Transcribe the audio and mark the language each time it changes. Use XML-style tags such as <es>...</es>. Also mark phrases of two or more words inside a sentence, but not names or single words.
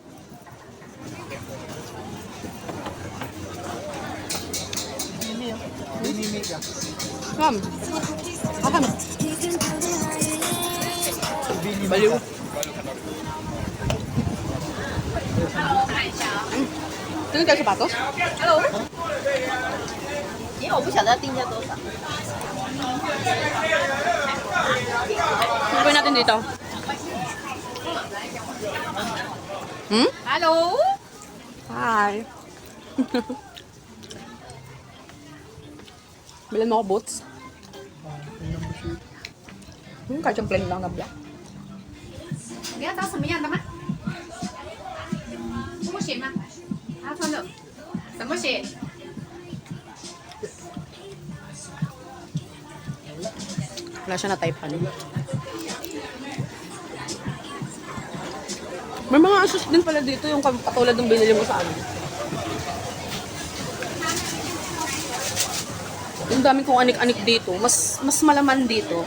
<en>Come. Come. Baliw.</en> <tl>Tingin kayo sapatos? Hello?</tl> <zh>因为我不晓得要定价多少。</zh> <tl>Gawin natin dito. Hmm? Hello? Hi. Bilan mo ako boots? Kahit yung plain lang na black.</tl> <zh>你要找什么样的吗？拖鞋吗？阿穿的什么鞋？</zh> <tl>Wala siya na typean. May mga asus din pala dito yung katulad ng binili mo sa amin. Yung dami kong anik-anik dito, mas malaman dito.</tl>